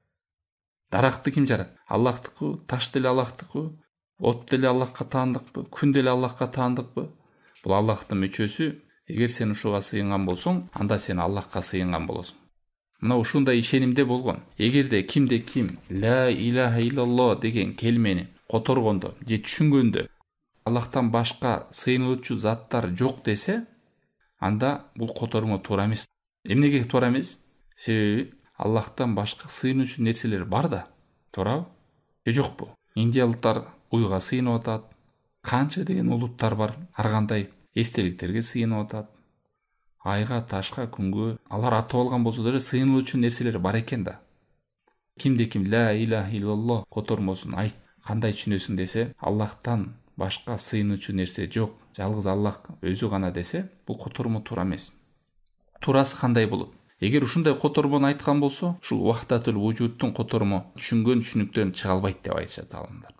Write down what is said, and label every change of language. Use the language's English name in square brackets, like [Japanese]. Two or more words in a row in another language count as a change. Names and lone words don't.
[Kyrgyz] Даракты ким жарат? Аллахтыкы, таш деле Аллахтыкы, от деле Аллахка таандыкпы, күн деле Аллахка таандыкпы? Бул Аллахтын мүчөсү. Эгер сен ушуга сыйынган болсоң, анда сен Аллахка сыйынган болосуң. Мына ушундай ишенимде болгон. Эгерде кимде ким [Arabic] لا إله إلا الله [Kyrgyz] деген келмени которгондо же түшүнгөндө Аллахтан башка сыйынуучу заттар жок десе, анда бул котормо туура эмес. Эмнеге туура эмес? Себеби Аллахтан башка сыйынуучу нерселер бар да, туурабы? Же жокпу? Индиялыктар уйга сыйынып атат. Канча деген улуттар бар, ар кандай эстеликтерге сыйынып атат. Айга, ташка, күнгө алар атып алган болсо деле сыйынуучу нерселер бар экен да. Кимде ким [Arabic] لا إله إلا الله [Kyrgyz] котормосун айт, кандай түшүнөсүң десе, Аллахтан башка сыйынуучу нерсе жок, жалгыз Аллах өзү гана десе, бул котормо туура эмес. Туурасы кандай болот? Эгер ушундай котормону айткан болсо, ушул [Arabic] وحدة الوجود [Kyrgyz] котормо түшүнгөн түшүнүктөн чыга албайт деп айтышат алымдар.